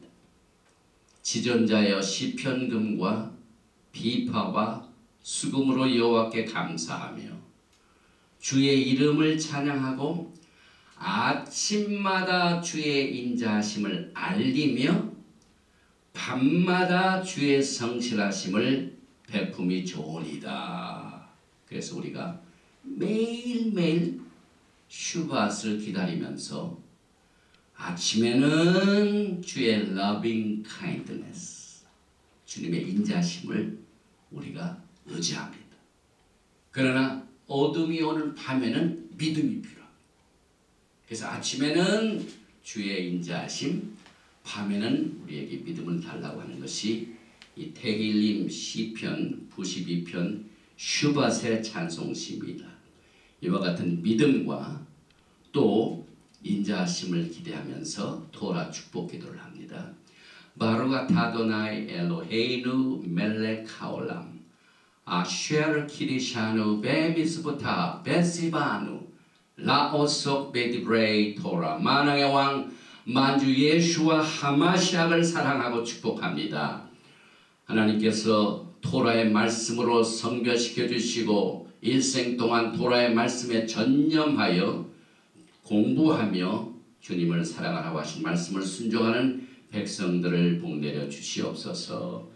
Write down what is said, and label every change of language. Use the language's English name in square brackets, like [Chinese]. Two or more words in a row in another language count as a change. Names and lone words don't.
[Korean] 지존자여 시편금과 비파와 수금으로 여호와께 감사하며 주의 이름을 찬양하고 아침마다 주의 인자하심을 알리며 밤마다 주의 성실하심을 베품이 좋으니이다. 그래서 우리가 매일매일 슈밧을 기다리면서 아침에는 주의 [English] loving kindness, [Korean] 주님의 인자심을 우리가 의지합니다. 그러나 어둠이 오는 밤에는 믿음이 필요합니다. 그래서 아침에는 주의 인자심, 밤에는 우리에게 믿음을 달라고 하는 것이 이 태길림 시편 92편 슈밧의 찬송시입니다. 이와 같은 믿음과 또 인자하심을 기대하면서 토라 축복 기도를 합니다. [Hebrew] ברוך אתה אדוני אלוהינו מלך העולם אשר קדשנו במצוותיו וצוונו לעסוק בדברי תורה [Korean] 만왕의 왕 만주 예수와 하마시아를 사랑하고 축복합니다. 하나님께서 토라의 말씀으로 성결시켜 주시고 일생 동안 토라의 말씀에 전념하여 공부하며 주님을 사랑하라고 하신 말씀을 순종하는 백성들을 복내려 주시옵소서.